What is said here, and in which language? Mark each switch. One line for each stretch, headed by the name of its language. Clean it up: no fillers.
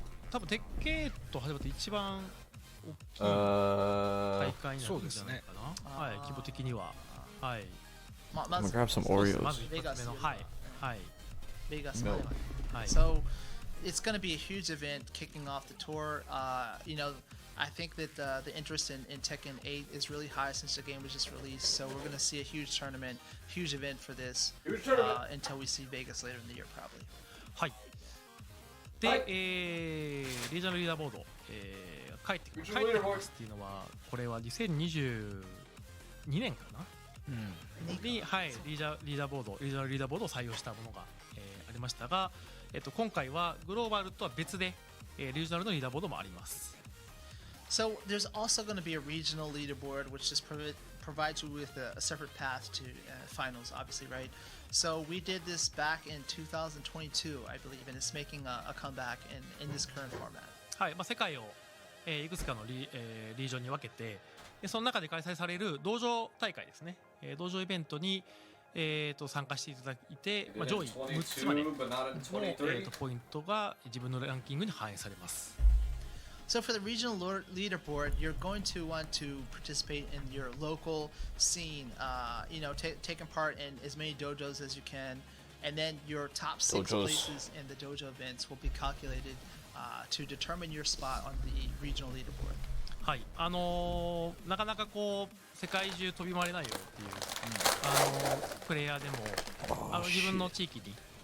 Japanese: 多分鉄拳8始まって一番大きい大会になるんじゃないかな。はい。規模的には。はい。
English: I'm gonna grab some Oreos.
Japanese: まず一発目のはいはい。
English: Vegas. No. Hi. So it's going to be a huge event kicking off the tour. I think that the interest in Tekken 8 is really high since the game was just released. So we're going to see a huge tournament, huge event for this until we see Vegas later in the year, probably.
Japanese: はい。で、リージョナルリーダーボード、帰ってきますっていうのは、これは2022年かな。に、はい、リーダーボード、リージョナルリーダーボードを採用したものが、ありましたが、今回はグローバルとは別で、リージョナルのリーダーボードもあります。
English: So there's also going to be a regional leaderboard, which just provides you with a separate path to finals, obviously, right? So we did this back in 2022, I believe, and it's making a comeback in this current format.
Japanese: はい、世界を、いくつかのリージョンに分けて、その中で開催される道場大会ですね。道場イベントに、参加していただいて、上位6つまでの、ポイントが自分のランキングに反映されます。
English: So for the regional leaderboard, you're going to want to participate in your local scene. Taking part in as many dojos as you can, and then your top 6 places in the dojo events will be calculated to determine your spot on the regional leaderboard.
Japanese: はい、なかなか世界中飛び回れないよっていう、プレイヤーでも自分の地域に、